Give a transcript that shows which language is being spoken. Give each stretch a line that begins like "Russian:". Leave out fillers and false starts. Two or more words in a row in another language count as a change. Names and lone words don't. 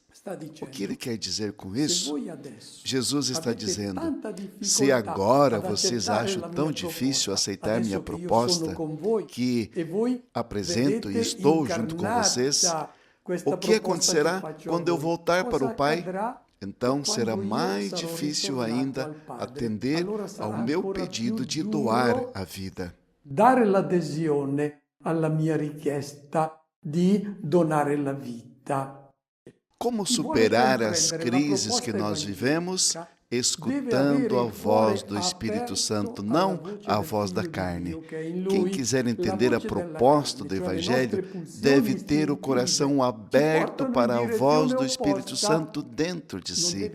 Portuguese: O que ele quer dizer com isso? Jesus está dizendo: se agora vocês acham tão difícil aceitar minha proposta, que apresento e estou junto com vocês, o que acontecerá quando eu voltar para o Pai? Então será mais difícil ainda atender ao meu pedido de doar a vida.
Italian: Dare l'adesione alla mia richiesta di donare la vita.
Portuguese: Como superar as crises que nós vivemos? Escutando a voz do Espírito Santo, não a voz da carne. Quem quiser entender a proposta do Evangelho deve ter o coração aberto para a voz do Espírito Santo dentro de si.